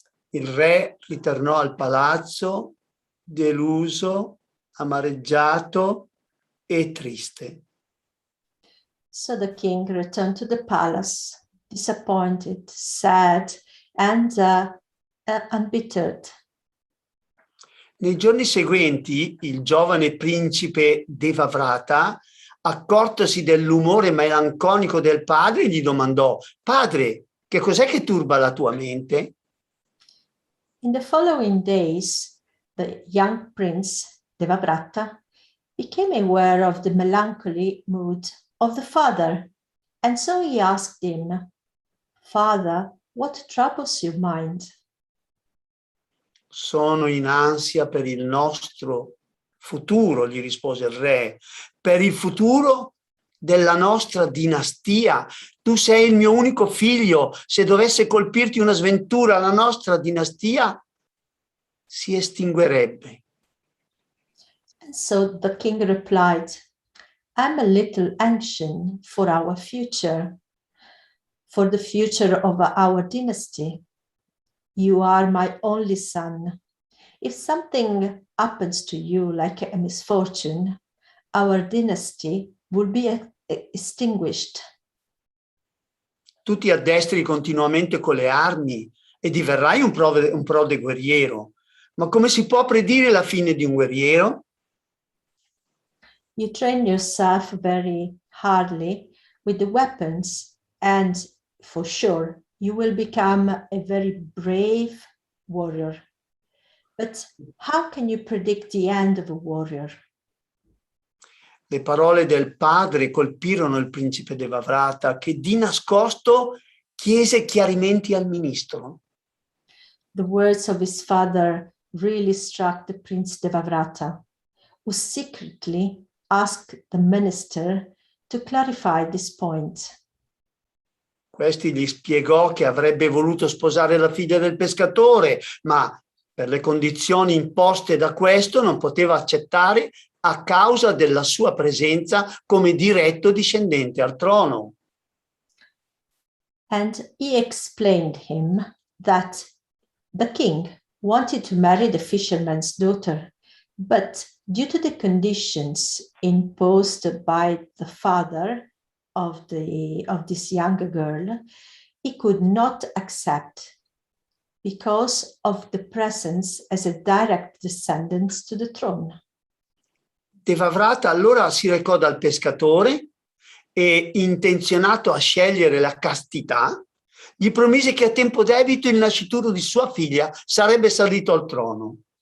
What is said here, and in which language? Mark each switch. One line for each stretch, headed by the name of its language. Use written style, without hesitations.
Italian: Il re ritornò al palazzo, deluso, amareggiato e triste.
English: So the king returned to the palace, disappointed, sad, and embittered.
Italian: Nei giorni seguenti, il giovane principe Devavrata, accortosi dell'umore melanconico del padre, gli domandò: "Padre, che cos'è che turba la tua mente?"
English: In the following days, the young prince Devavrata became aware of the melancholy mood of the father, and so he asked him, "Father, what troubles your mind?"
Italian: Sono in ansia per il nostro futuro, gli rispose il re, per il futuro della nostra dinastia. Tu sei il mio unico figlio. Se dovesse colpirti una sventura, la nostra dinastia si estinguerebbe.
English: And so the king replied, "I'm a little anxious for our future, for the future of our dynasty. you are my only son. If something happens to you like a misfortune, our dynasty will be extinguished.
Italian: Tu ti addestri continuamente con le armi e diverrai un prode guerriero. Ma come si può predire la fine di un guerriero?
English: You train yourself very hardly with the weapons, and for sure you will become a very brave warrior. But how can you predict the end of a warrior?
Italian: Le parole del padre colpirono il principe Devavrata, che di nascosto chiese chiarimenti al ministro.
English: The words of his father really struck the Prince Devavrata, who secretly asked the minister to clarify this point.
Italian: Questi gli spiegò che avrebbe voluto sposare la figlia del pescatore, ma per le condizioni imposte da questo non poteva accettare a causa della sua presenza come diretto discendente al trono.
English: And he explained him that the king wanted to marry the fisherman's daughter, but due to the conditions imposed by the father of this younger girl, he could not accept because of the presence as a direct descendant to the throne.
Italian: Devavrata allora si recò dal pescatore e, intenzionato a scegliere la castità, gli promise che a tempo debito il nascituro di sua figlia sarebbe salito al trono.